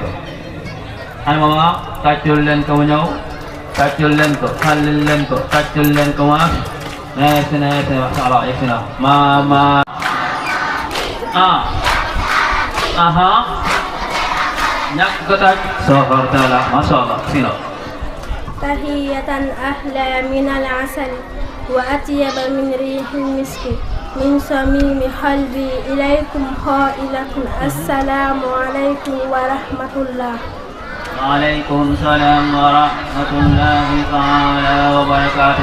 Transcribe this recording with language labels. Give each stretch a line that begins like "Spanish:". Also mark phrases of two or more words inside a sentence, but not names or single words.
Wolof: Ay mama tàccul leen ko mu ñëw tàccul leen ko xallil leen ko tàccul leen ko maas. Neex na
Arabic: ما شاء الله
Wolof: yegsi na mama aha ñàkk ko tàcc soxor taala
Arabic: ما شاء الله
Wolof: sino
Arabic: تحية أحلى من العسل وأطيب من ريح المسك من صميم قلبي إليكم قائلة السلام عليكم ورحمة الله. وعليكم السلام ورحمة الله تعالى وبركاته.